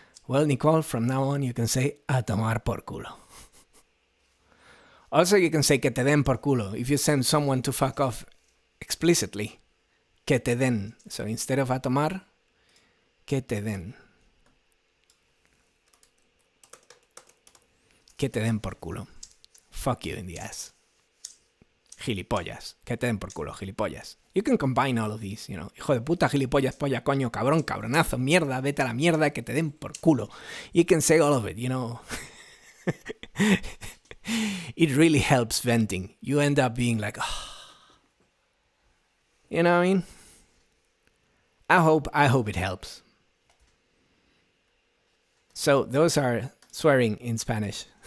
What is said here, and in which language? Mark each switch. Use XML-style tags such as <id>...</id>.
<en>Well, Nicole, from now on you can say</en> <es>a tomar por culo.</es> <en>Also, you can say</en> <es>que te den por culo</es> <en>if you send someone to fuck off explicitly.</en> <es>Que te den.</es> <en>So instead of</en> <es>a tomar, que te den. Que te den por culo.</es> <en>Fuck you in the ass.</en> <es>Gilipollas. Que te den por culo, gilipollas.</es> <en>You can combine all of these, you know.</en> <es>Hijo de puta, gilipollas, polla, coño, cabrón, cabronazo, mierda, vete a la mierda, que te den por culo.</es> <en>You can say all of it, you know. It really helps venting. You end up being like, oh. You know what I mean? I hope it helps. So those are swearing in Spanish.</en>